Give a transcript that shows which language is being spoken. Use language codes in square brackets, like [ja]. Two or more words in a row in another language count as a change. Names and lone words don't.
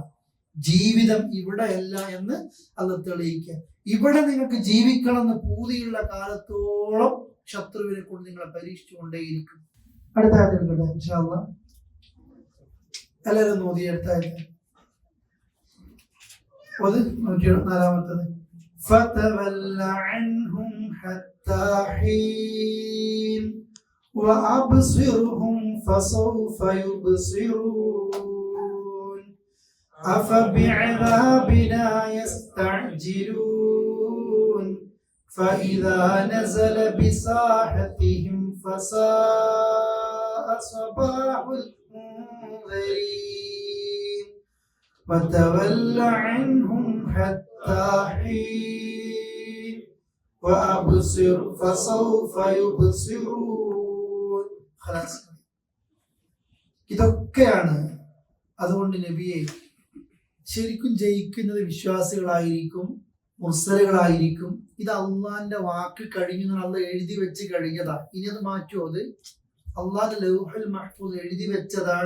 [ml] ജീവിതം ഇവിടെയല്ല എന്ന് അള്ളാഹ് തെളിയിക്കുക. ഇവിടെ നിങ്ങൾക്ക് ജീവിക്കണം എന്ന് പൂതിയുള്ള കാലത്തോളം ശത്രുവിനെ കൊണ്ട് നിങ്ങളെ പരീക്ഷിച്ചുകൊണ്ടേയിരിക്കും. അടുത്ത ആദ്യം [ar] إن شاء الله [ml] എല്ലാവരും നോക്കി. അടുത്ത ആദ്യം 104. [ar] فتول عنهم حتى حين وأبصرهم فسوف يبصرون أفبعذابنا يستعجلون فإذا نزل بساحتهم فساء صباح المنذرين وتول عنهم حتى حين وأبصر فسوف يبصرون. [ml] ഇതൊക്കെയാണ്. അതുകൊണ്ട് നബിയെ, ശരിക്കും ജയിക്കുന്നത് വിശ്വാസികളായിരിക്കും, മുർസലുകളായിരിക്കും. ഇത് അള്ളാന്റെ വാക്ക് കഴിഞ്ഞു, അള്ളാഹ് എഴുതി വെച്ച് കഴിഞ്ഞതാ. ഇനി അത് മാറ്റുമോ? അത് അള്ളാന്റെ [ar] اللوح المحفوظ [ml] എഴുതി വെച്ചതാണ്.